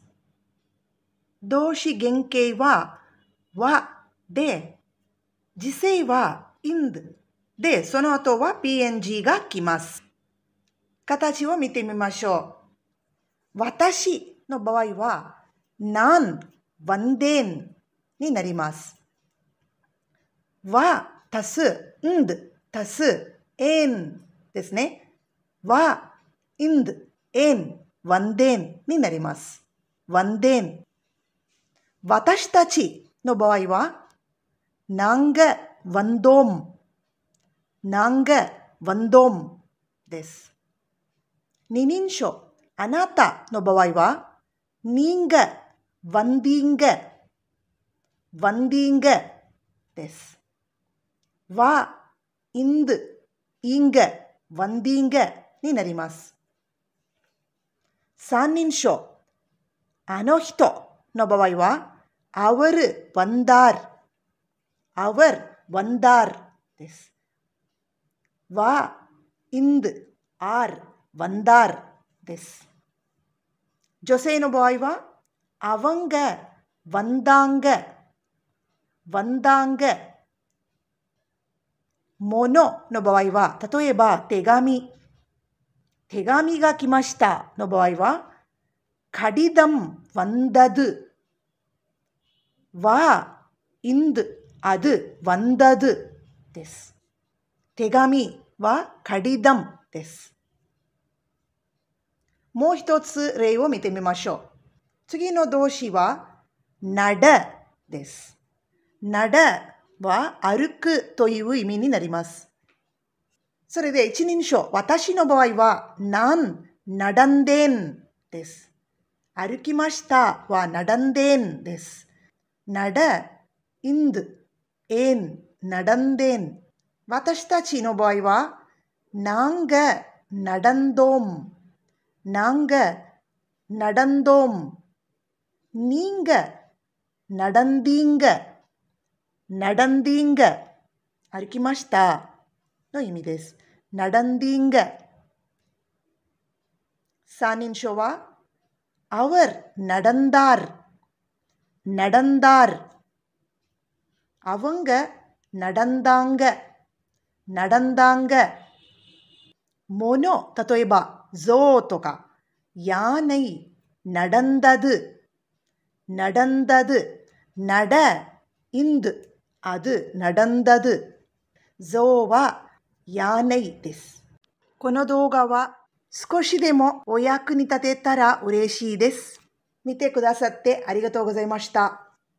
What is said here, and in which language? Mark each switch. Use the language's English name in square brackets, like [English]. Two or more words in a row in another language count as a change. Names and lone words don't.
[Japanese] 動詞原形はで、時制は ind で、その後は png が来ます。形を見てみましょう。私の場合は、 [Tamil] நான் வந்தேன் [Japanese] になります。足す ind 足す en ですね。 [Tamil] ind en வந்தேன் [Japanese] になります。வந்தேன்。私たちの場合は、 [Tamil] நாங்க வந்தோம் [Japanese] です。二人称、あなたの場合は、 [Tamil] நீங்க வந்தீங்க [Japanese] です。 [Tamil] ind இங்க வந்தீங்க [Japanese] になります。三人称、あの人の場合は、 [Tamil] அவர் வந்தார் [Japanese] です。 [Tamil] ind ஆர் வந்தார் [Japanese] です。女性の場合は、 [Tamil] அவங்க வந்தாங்க [Japanese] 物の場合は、例えば手紙が来ましたの場合は、 [Tamil] கடிதம் வந்தது ind அது வந்தது [Japanese] です。手紙はகடிதம்です。もう一つ例を見てみましょう。次の動詞は、நடです。நடは歩くという意味になります。それで一人称、私の場合は、 [Tamil] நான் நடந்தேன் [Japanese] です。歩きましたはநடந்தேன்です。 [Tamil] nada ind en நடந்தேன்。 [Japanese] 私たちの場合は、 [Tamil] நாங்க நடந்தோம் நீங்க நடந்தீங்க [Japanese] 歩きましたの意味です。நடந்தீங்க。三人称は、 [Tamil] அவர் நடந்தார் அவங்க நடந்தாங்க [Japanese] 物、例えば象とか [Tamil] யானை、நடந்தது நட ind அது நடந்தது。 [Japanese] 象はயானைです。この動画は少しでもお役に立てたら嬉しいです。見てくださってありがとうございました。